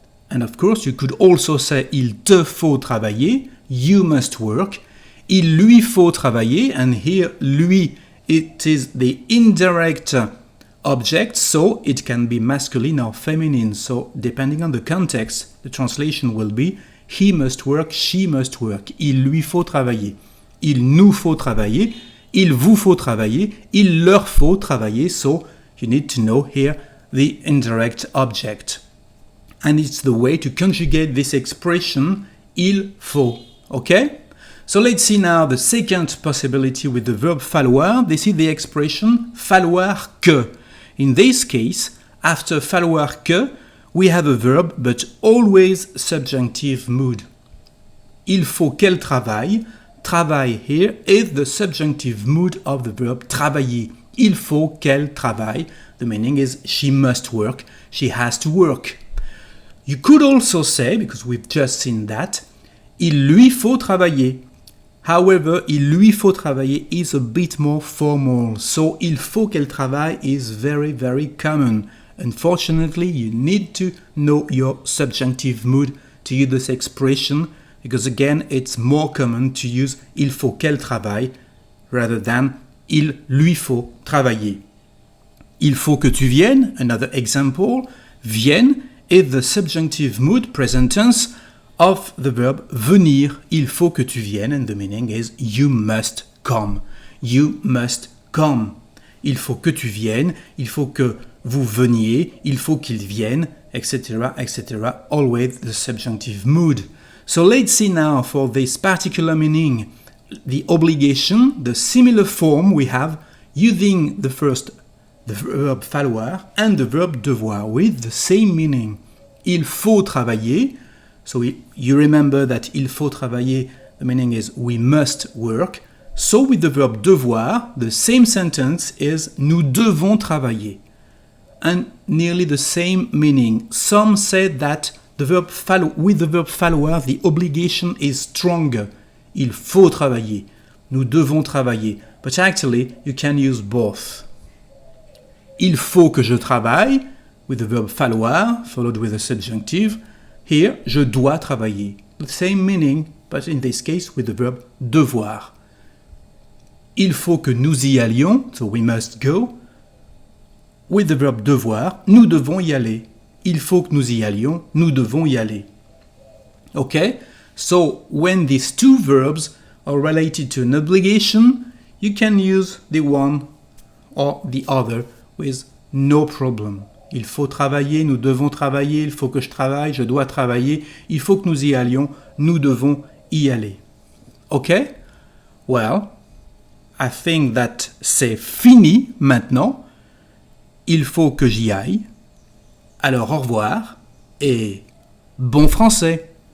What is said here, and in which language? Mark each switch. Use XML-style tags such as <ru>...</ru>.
<en>And of course, you could also say</en> <fr>il te faut travailler,</fr> <en>you must work.</en> <fr>Il lui faut travailler,</fr> <en>and here lui it is the indirect object, so it can be masculine or feminine. So depending on the context, the translation will be he must work, she must work.</en> <fr>Il lui faut travailler. Il nous faut travailler. Il vous faut travailler. Il leur faut travailler.</fr> <en>So you need to know here the indirect object. And it's the way to conjugate this expression, il faut. Okay? So let's see now the second possibility with the verb falloir. This is the expression falloir que. In this case, after falloir que, we have a verb, but always subjunctive mood.</en> <fr>Il faut qu'elle travaille.</fr> <en>Travaille here is the subjunctive mood of the verb travailler.</en> <fr>Il faut qu'elle travaille.</fr> <en>The meaning is she must work. She has to work. You could also say, because we've just seen that,</en> <fr>il lui faut travailler.</fr> <en>However,</en> <fr>il lui faut travailler</fr> <en>is a bit more formal. So,</en> <fr>il faut qu'elle travaille</fr> <en>is very, very common. Unfortunately, you need to know your subjunctive mood to use this expression because again, it's more common to use</en> <fr>il faut qu'elle travaille</fr> <en>rather than</en> <fr>il lui faut travailler. Il faut que tu viennes,</fr> <en>another example. Vienne is the subjunctive mood present tense of the verb venir.</en> <fr>Il faut que tu viennes</fr> <en>and the meaning is you must come. You must come.</en> <fr>Il faut que tu viennes, il faut que vous veniez, il faut qu'il vienne, etc., etc.</fr> <en>Always the subjunctive mood. So let's see now for this particular meaning, the obligation, the similar form we have using the verb falloir and the verb devoir with the same meaning.</en> <fr>Il faut travailler.</fr> <en>So you remember that</en> <fr>il faut travailler,</fr> <en>the meaning is we must work. So with the verb devoir, the same sentence is</en> <fr>nous devons travailler.</fr> <en>And nearly the same meaning. Some say that with the verb falloir, the obligation is stronger.</en> <fr>Il faut travailler. Nous devons travailler.</fr> <en>But actually, you can use both.</en> <fr>Il faut que je travaille,</fr> <en>with the verb falloir, followed with a subjunctive. Here,</en> <fr>je dois travailler.</fr> <en>The same meaning, but in this case, with the verb devoir.</en> <fr>Il faut que nous y allions,</fr> <en>so we must go. With the verb devoir,</en> <fr>nous devons y aller. Il faut que nous y allions, nous devons y aller.</fr> <en>Okay? So, when these two verbs are related to an obligation, you can use the one or the other with no problem.</en> <fr>Il faut travailler, nous devons travailler, il faut que je travaille, je dois travailler, il faut que nous y allions, nous devons y aller.</fr> <en>Okay? Well, I think that</en> <fr>c'est fini maintenant. Il faut que j'y aille. Alors au revoir et bon français.</fr>